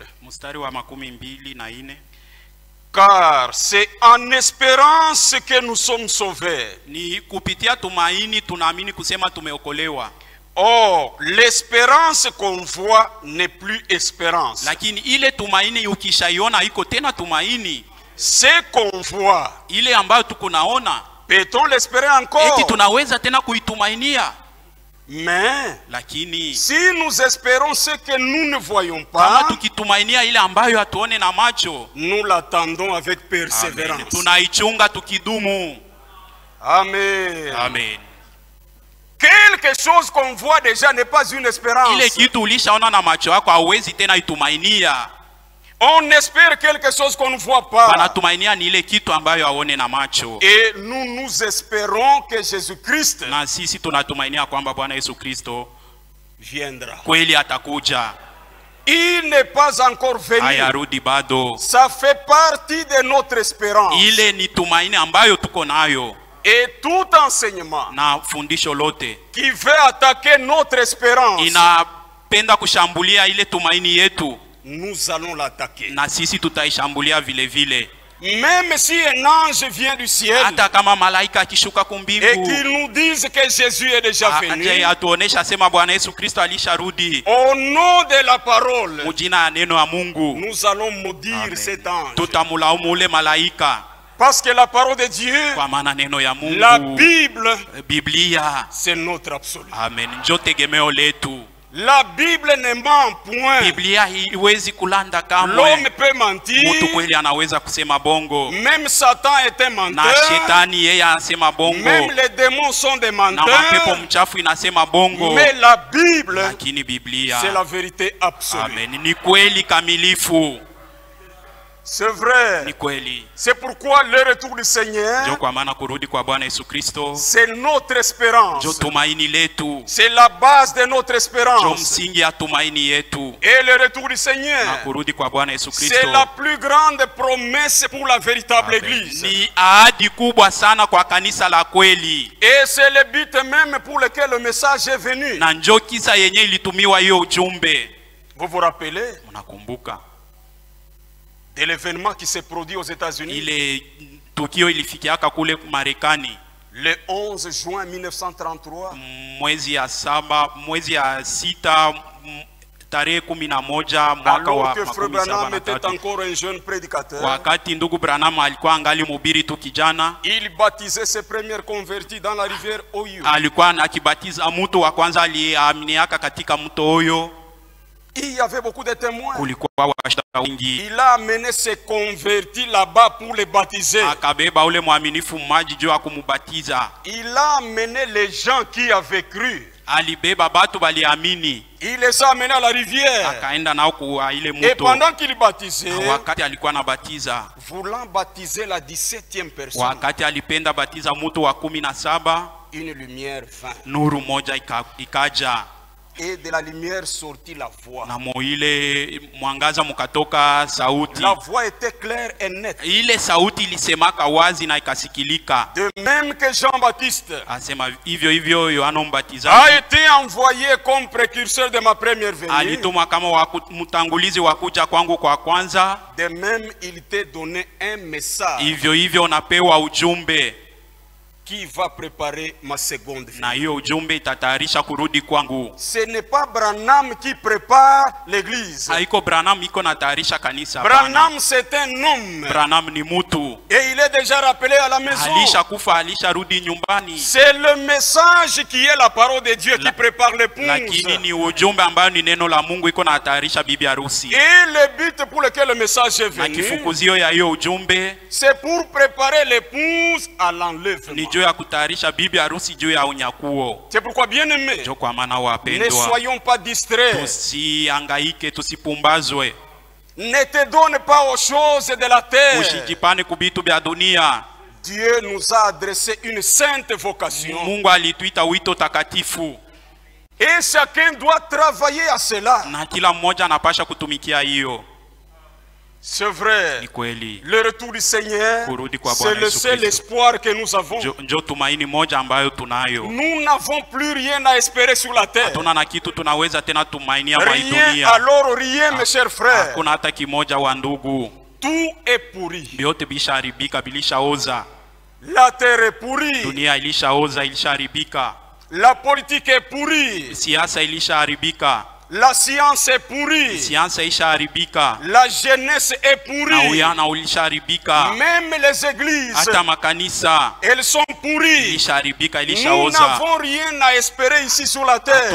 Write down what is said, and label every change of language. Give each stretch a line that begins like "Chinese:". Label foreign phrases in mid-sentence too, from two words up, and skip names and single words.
Swahili: Mstari wa 24.
French: Car c'est en espérance que nous sommes sauvés.
Swahili: Ni kupitia tumaini tunaamini kusema tumeokolewa.
French: Or, l'espérance qu'on voit n'est plus espérance.
Swahili: Lakini ile tumaini ukishaiona iko tena tumaini.
French: Ce qu'on voit,
Swahili: Ile ambayo tuko naona,
French: peut-on l'espérer encore?
Swahili: eti tunaweza tena kuitumainia.
French: Mais
Swahili: Lakini
French: si nous espérons ce que nous ne voyons
Swahili: kama
French: pas,
Swahili: tukitumainia ile ambayo hatuone na macho,
French: nous l'attendons avec amen, persévérance.
Swahili: tunaichunga tukidumu. Amen. Amen.
French: Quelque chose qu'on voit déjà n'est pas une espérance.
Swahili: Ile kitu ulishaona na macho yako hauwezi tena itumainia.
French: On espère quelque chose qu'on ne voit pas.
Swahili: Wanatumainia ni ile kitu ambayo haone na macho.
French: Et nous espérons que Jésus-Christ
Swahili: Na sisi tunatumainia kwamba Bwana Yesu Kristo
French: viendra.
Swahili: kweli atakuja.
French: Il n'est pas encore venu.
Swahili: Hayarudi bado.
French: Ça fait partie de notre espérance.
Swahili: Ile ni tumaini ambayo tuko nayo.
French: Et tout enseignement
Swahili: Na fundisho lote
French: qui veut attaquer notre espérance,
Swahili: inapenda kushambulia ile tumaini yetu,
French: nous allons l'attaquer.
Swahili: na sisi tutaishambulia vile vile.
French: Même si un ange vient du ciel
Swahili: Hata kama malaika akishuka
French: et
Swahili: kumbingu
French: qu'il nous dise que Jésus est déjà venu,
Swahili: aje atuonesha sema Bwana Yesu Kristo alisharudi,
French: au nom de la parole,
Swahili: mujina ya neno ya Mungu
French: nous allons maudire amen, cet ange.
Swahili: tutamulaumu ule malaika.
French: Parce que la parole de Dieu,
Swahili: Kwa maana neno ya Mungu,
French: la Bible,
Swahili: Biblia,
French: c'est notre absolu.
Swahili: amen, njo tegemeo letu.
French: La Bible ne ment point.
Swahili: Biblia haiwezi kulanda
French: L'homme
Swahili: kamwe.
French: peut mentir.
Swahili: Mtu kweli anaweza kusema bongo,
French: Même Satan est un
Swahili: na
French: menteur.
Swahili: shetani yeye anasema bongo,
French: Même les démons sont des
Swahili: na mapepo
French: menteurs.
Swahili: mchafu inasema bongo.
French: Mais la Bible,
Swahili: Lakini Biblia,
French: c'est la vérité absolue.
Swahili: amen, ni kweli kamilifu,
French: C'est vrai.
Swahili: ni kweli.
French: C'est pourquoi le retour du
Swahili: Njo
French: Seigneur,
Swahili: kwa maana kurudi kwa Bwana Yesu Kristo
French: c'est notre espérance.
Swahili: njo tumaini letu,
French: C'est la base de notre
Swahili: njo
French: espérance.
Swahili: msingi ya tumaini yetu.
French: Et le retour du
Swahili: Na
French: Seigneur,
Swahili: kurudi kwa Bwana Yesu
French: c'est
Swahili: Kristo
French: la plus grande promesse pour la véritable amen, église.
Swahili: ni ahadi kubwa sana kwa kanisa la kweli,
French: Et c'est le but même pour lequel le message est venu.
Swahili: na njo kisa yenye ilitumiwa hiyo ujumbe.
French: Vous vous rappelez
Swahili: Unakumbuka
French: de l'événement qui s'est produit aux États-Unis
Swahili: ile tukio ilifikiaka kule Marekani
French: le 11 juin 1933,
Swahili: mwezi ya 6 tarehe 11 mwaka
French: alors
Swahili: wa
French: que Frère Branham était
Swahili: 73,
French: encore un jeune prédicateur.
Swahili: wakati ndugu Branham alikuwa angali mhubiri tu kijana.
French: Il baptisait ses premiers convertis dans la rivière Ohio.
Swahili: Alikuwa akibatiza mtu wa kwanza aliyeaminiaka katika mto huyo.
French: Il y avait beaucoup de témoins.
Swahili: Kulikuwa washahidi wengi.
French: Il a amené ses convertis là-bas pour les baptiser.
Swahili: Akabeba ule mwaminifu mmaji juu ya kumubatiza.
French: Il a amené les gens qui avaient cru.
Swahili: Alibeba batu baliamini,
French: Il les a amenés à la rivière.
Swahili: akaenda nao kwa ile
French: Et
Swahili: mto.
French: pendant qu'il baptisait,
Swahili: Wakati alikuwa anabatiza,
French: voulant baptiser la 17e personne,
Swahili: wakati alipenda batiza mtu wa 17,
French: une lumière vint.
Swahili: nuru moja ikaja.
French: et de la lumière sortit la voix.
Swahili: na muile mwangaza mukatoka sauti.
French: La voix était claire et nette.
Swahili: Ile sauti ilisemaka wazi na ikasikilika.
French: De même que Jean-Baptiste
Swahili: Asema hivyo hivyo Yohana
French: a
Swahili: Mbatizaji
French: été envoyé comme précurseur de ma première venue.
Swahili: alitumwa kama mtangulizi wa kuja kwangu kwa kwanza.
French: De même, il t'est donné un message
Swahili: Hivyo hivyo unapewa ujumbe,
French: qui va préparer ma seconde
Swahili: na
French: venue.
Swahili: hiyo ujumbe itatayarisha kurudi kwangu.
French: Ce n'est pas Branham qui prépare l'église.
Swahili: Haiko Branham iko natayarisha kanisa. Hapana.
French: Branham, c'est un homme.
Swahili: Branham ni mutu,
French: Et il est déjà rappelé à la maison.
Swahili: alisha kufa, alisha rudi nyumbani.
French: C'est le message qui est la parole de Dieu qui prépare l'épouse.
Swahili: Lakini ni ujumbe ambayo ni neno la Mungu iko natayarisha bibi harusi.
French: Et le but pour lequel le message est
Swahili: Na
French: venu,
Swahili: kifukuzio ya hiyo ujumbe
French: c'est pour préparer l'épouse à l'enlèvement.
Swahili: ni juu ya kutayarisha bibi harusi juu ya unyakuo.
French: C'est pourquoi, bien aimé,
Swahili: Ndio kwa maana
French: ne
Swahili: wapendwa,
French: soyons pas distraits.
Swahili: tusihangaike, tusipumbazwe,
French: Ne te donne pas aux choses de la terre.
Swahili: usijipane kubitu vya dunia.
French: Dieu nous a adressé une sainte vocation.
Swahili: Mungu alituita wito takatifu,
French: Et chacun doit travailler à cela.
Swahili: na kila mmoja anapasha kutumikia hiyo.
French: C'est vrai.
Swahili: Ni kweli,
French: Le retour du Seigneur,
Swahili: Kurudi kwa
French: c'est
Swahili: Bwana
French: le
Swahili: Yesu
French: seul
Swahili: Kristo.
French: espoir que nous avons.
Swahili: njo tumaini moja ambayo tunayo.
French: Nous n'avons plus rien à espérer sur la terre.
Swahili: Hatuna na kitu tunaweza tena tumainia mwa hii
French: Rien,
Swahili: dunia.
French: alors rien, mes chers frères.
Swahili: Hakuna hata kimoja wa ndugu,
French: Tout est pourri.
Swahili: vyote bilishaharibika, bilishaoza.
French: La terre est pourrie.
Swahili: Dunia ilishaoza, ilishaharibika.
French: La politique est pourrie.
Swahili: Siasa ilishaharibika,
French: La science est pourrie.
Swahili: siasa ishaharibika,
French: La jeunesse est
Swahili: na
French: pourrie.
Swahili: uyana ulishaharibika.
French: Même les églises,
Swahili: Hata makanisa
French: elles sont pourries.
Swahili: ilishaharibika,
French: Nous
Swahili: ilishaoza.
French: n'avons rien à espérer ici sur la terre.